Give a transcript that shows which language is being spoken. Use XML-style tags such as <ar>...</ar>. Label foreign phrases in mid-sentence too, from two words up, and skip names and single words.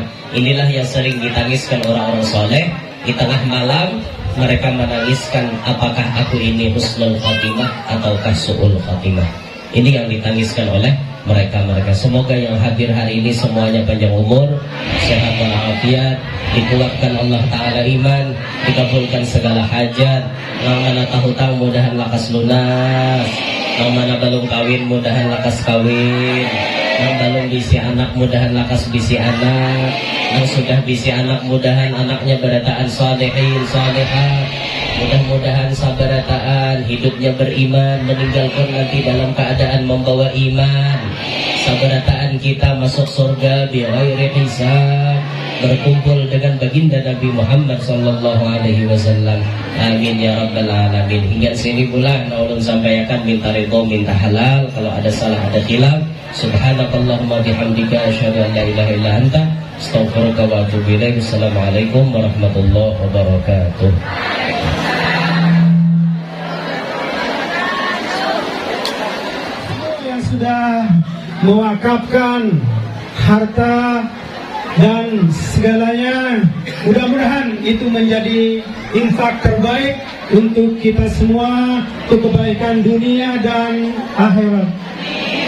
<id>Inilah yang sering ditangiskan orang-orang soleh. Di tengah malam mereka menangiskan, apakah aku ini</id> <ar>حسن الخاتمة</ar> <id>ataukah</id> <ar>سوء الخاتمة.</ar> <id>Ini yang ditangiskan oleh mereka. Semoga yang hadir hari ini semuanya panjang umur, sehat walafiat, dikuatkan Allah Ta'ala iman, dikabulkan segala hajat.</id> <bjn>Yang mana tahutang mudahan lakas lunas, yang mana belum kawin mudahan lakas kawin, yang belum bisi anak mudahan lakas bisi anak, yang sudah bisi anak mudahan anaknya berataan</bjn> <ar>صالحين صالحات,</ar> <bjn>Mudah-mudahan sabarataan hidupnya beriman, meninggalkan nanti dalam keadaan membawa iman.</bjn> <id>Sabarataan kita masuk surga</id> <ar>بغير حساب,</ar> <id>berkumpul dengan baginda Nabi Muhammad</id> <ar>صلى الله عليه وسلم. آمين يا رب العالمين.</ar> <bjn>Hingga sini pula ulun sampaikan minta ridho, minta halal.</bjn> <id>Kalau ada salah, ada khilaf,</id> <ar>سبحانك اللهم بحمدك أشهد أن لا إله إلا أنت أستغفرك وأتوب إليك. السلام عليكم ورحمة الله وبركاته.</ar> <id>Yang sudah mewakafkan harta dan segalanya, mudah-mudahan itu menjadi infak terbaik untuk kita semua, untuk kebaikan dunia dan akhirat.</id>